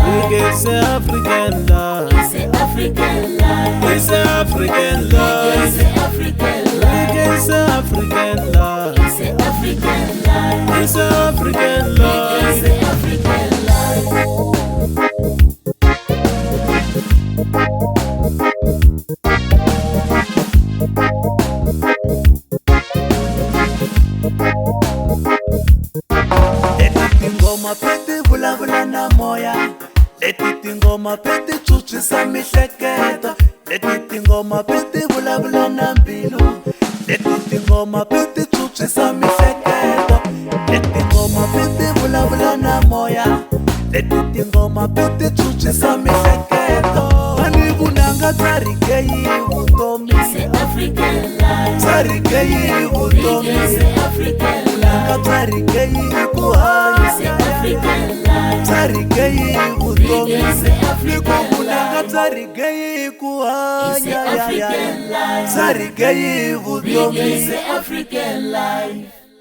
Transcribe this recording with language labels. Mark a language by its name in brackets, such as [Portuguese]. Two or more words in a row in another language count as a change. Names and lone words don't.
[English] Reggae is the African life. It's the African life. It's the African It's life. the African life. Reggae is the African life. It's the African life. It's the African It's life. the African life. [Tsonga] Leti tingoma peti vulavula na moya. Leti tingoma peti chuchisa mihleketo. Leti tingoma peti vulavula na mbilu. Leti tingoma peti chuchisa mihleketo. Leti tingoma peti vulavula na moya. Leti tingoma peti chuchisa mihleketo. Mani vunanga bya reggae vutomi. [English] It's the African life. [Tsonga] Bya reggae vutomi. [English] It's the African [Tsonga] Vunanga [English] life. [Tsonga] bya reggae ku [English] It's the [Tsonga] hanya. [English] African life. [Tsonga] Bya reggae vutomi. [English] It's the African [Tsonga] Vunanga [English] life. [Tsonga] bya reggae ku [English] It's the [Tsonga] hanya. [English] African life. [Tsonga] Bya reggae Reggae vutomi. [English] is the African life.